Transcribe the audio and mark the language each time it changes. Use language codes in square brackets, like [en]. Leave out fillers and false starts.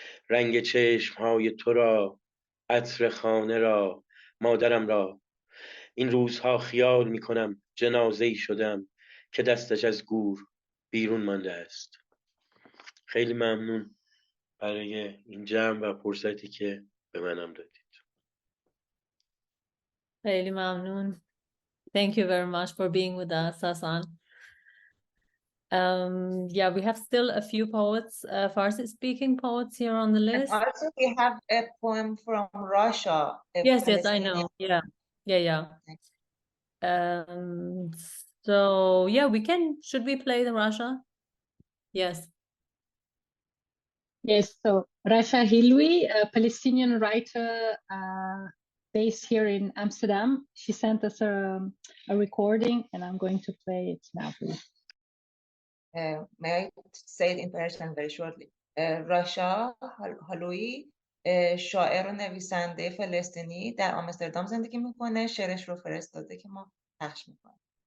[fa] رنگ چشم‌های تو را، عطر خانه را، مادرم را. این روزها خیال می‌کنم جنازه‌ای شدم که دستش از گور بیرون مانده است. خیلی ممنون برای این جمع و فرصتی که به منم دادید. خیلی ممنون. [en] Thank you very much for being with us, Hasan. Yeah, we have still a few poets, Farsi-speaking poets here on the list. And also we have a poem from Russia. Yes, I know. Yeah. So yeah, should we play the Russia? Yes. Yes, so Rasha Hilwi, a Palestinian writer based here in Amsterdam. She sent us a recording and I'm going to play it now, please. May I say it in Persian very shortly? [fa] راشا هالویی شاعر و نویسنده فلسطینی در آمستردام زندگی میکنه. شعرش رو فرستاده که ما پخش میکنیم.